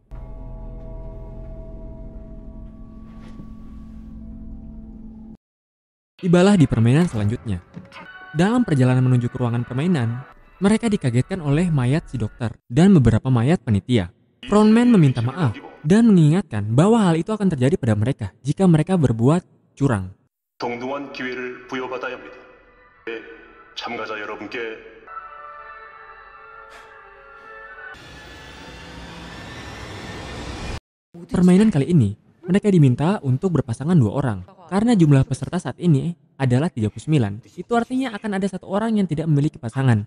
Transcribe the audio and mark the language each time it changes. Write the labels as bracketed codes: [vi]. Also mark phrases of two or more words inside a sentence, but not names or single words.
[id] Tibalah di permainan selanjutnya. Dalam perjalanan menuju ke ruangan permainan, mereka dikagetkan oleh mayat si dokter dan beberapa mayat panitia. Frontman meminta maaf dan mengingatkan bahwa hal itu akan terjadi pada mereka jika mereka berbuat curang. [ko] 동등한 기회를 부여받아야 합니다. 참가자 여러분께 [id] Permainan kali ini, mereka diminta untuk berpasangan 2 orang. Karena jumlah peserta saat ini adalah 39, itu artinya akan ada 1 orang yang tidak memiliki pasangan.